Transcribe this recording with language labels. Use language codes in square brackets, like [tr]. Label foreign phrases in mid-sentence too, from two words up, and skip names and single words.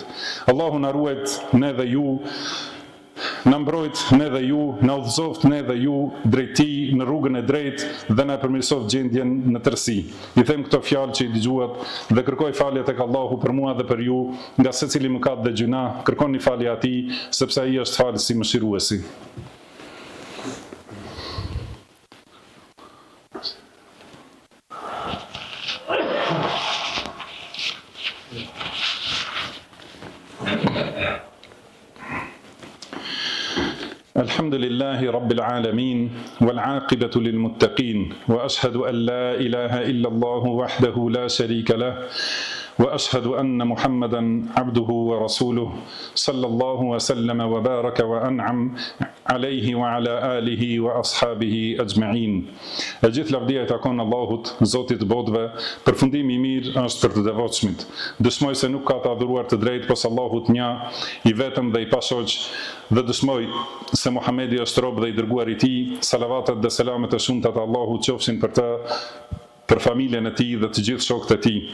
[sq] Allahu na ruajt ne dhe ju, na mbrojt ne dhe ju, na udhëzoft ne dhe ju drejt Tij në rrugën e drejtë dhe na përmirësoft gjendjen në tërësi. I them këto fjalë që i dëgjuat dhe kërkoj falje tek Allahu për mua dhe për ju, nga secili mëkat dhe gjuna, kërkoni falje atij, sepse ai është falësi mëshiruesi. [ar] الحمد لله رب العالمين والعاقبة للمتقين وأشهد أن لا إله إلا الله وحده لا شريك له وأشهد أن محمدا عبده ورسوله صلى الله وسلم وبارك وأنعم عليه وعلى آله وأصحابه أجمعين. [sq] E gjithë lavdia i takon Allahut, Zotit të botëve, përfundimi i mirë është për të devotshmit. Dëshmoj se nuk ka të adhuruar të drejtë pos Allahut një, i vetëm dhe i pashoq, dhe dëshmoj se Muhamedi është rob dhe i dërguar i Tij. Salavatet dhe selamet e shumta të Allahut qofshin për të, për familjen e Tij dhe të gjithë shokët e Tij.